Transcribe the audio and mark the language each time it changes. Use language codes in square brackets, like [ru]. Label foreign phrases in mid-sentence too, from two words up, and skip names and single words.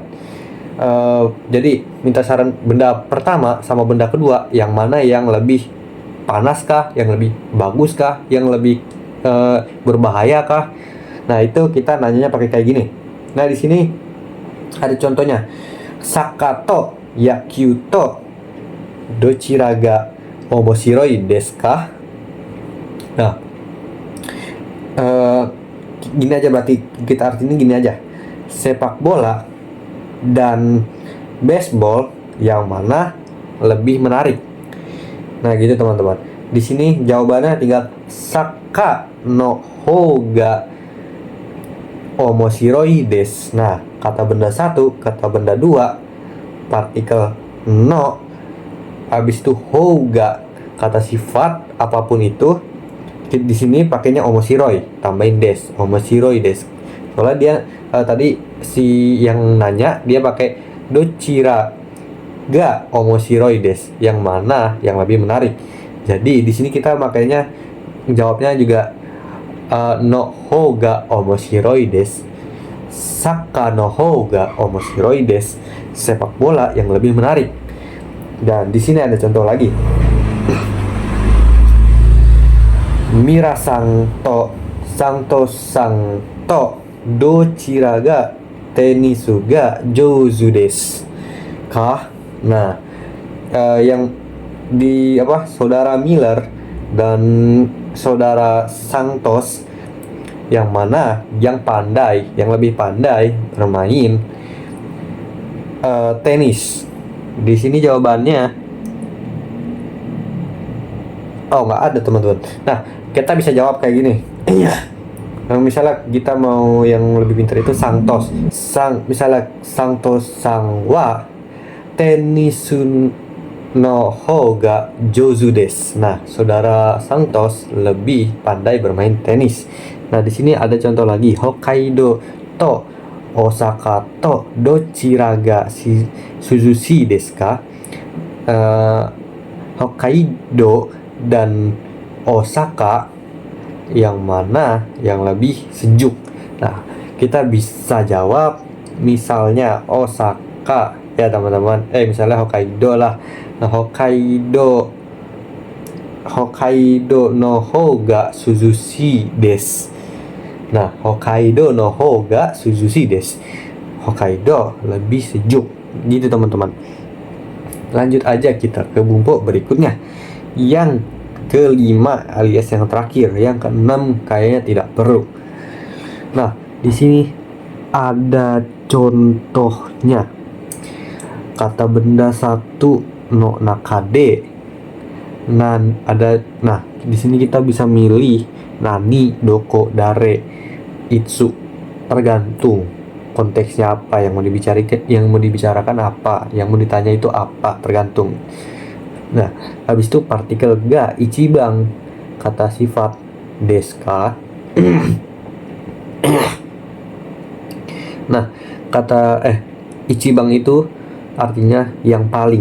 [id] Jadi minta saran benda pertama sama benda kedua, yang mana yang lebih panas kah, yang lebih bagus kah, yang lebih berbahaya kah. Nah, itu kita nanyanya pakai kayak gini. Nah, di sini ada contohnya. [ja] サッカーと野球とどちらがおもしろいですか? [id] Nah, gini aja, berarti kita artinya gini aja. Sepak bola dan baseball yang mana lebih menarik. Nah, gitu teman-teman. Di sini jawabannya tinggal [ja] サッカーのほうがおもしろいです. [id] Nah, kata benda satu, kata benda dua, partikel no, habis itu hoga, kata sifat apapun itu. Di sini pakainya omoshiroi, tambahin des, [ja] おもしろいです. [id] Soalnya dia tadi si yang nanya dia pakai [ja] どちらがおもしろいです, [id] yang mana yang lebih menarik. Jadi di sini kita makanya jawabnya juga [ja] のほうがおもしろいです, サッカーのほうがおもしろいです, [id] sepak bola yang lebih menarik. Dan di sini ada contoh lagi. [ja] ミラーさんとサントスさんとどちらがテニスがじょうずですか? [id] Nah, yang di saudara Miller dan saudara Santos, yang mana yang pandai, yang lebih pandai bermain tenis. Di sini jawabannya nggak ada teman-teman. Nah, kita bisa jawab kayak gini. Misalnya kita mau yang lebih pintar itu Santos. [ja] Misalnya サントスさんはテニスのほうがじょうずです. [id] Nah, saudara Santos lebih pandai bermain tenis. Nah, di sini ada contoh lagi. [ja] 北海道と大阪とどちらが涼しいですか? [id] Hokkaido dan Osaka yang mana yang lebih sejuk. Nah, kita bisa jawab misalnya Osaka ya teman-teman, misalnya Hokkaido lah. Nah, [ja] 北海道のほうが涼しいです. [id] Nah, [ja] 北海道のほうが涼しいです, [id] Hokkaido lebih sejuk. Gitu teman-teman. Lanjut aja kita ke bumbu berikutnya, yang kelima alias yang terakhir. Yang keenam kayaknya tidak perlu. Nah, di sini ada contohnya. Kata benda satu [ja] のなかで. [id] Nah, di sini kita bisa milih nani, doko, dare, itsu. Tergantung konteksnya apa yang mau dibicarakan apa, yang mau ditanya itu apa, tergantung. Nah, habis itu partikel [ja] がいちばん, [id] kata sifat deska. Nah, kata ichibang itu artinya yang paling.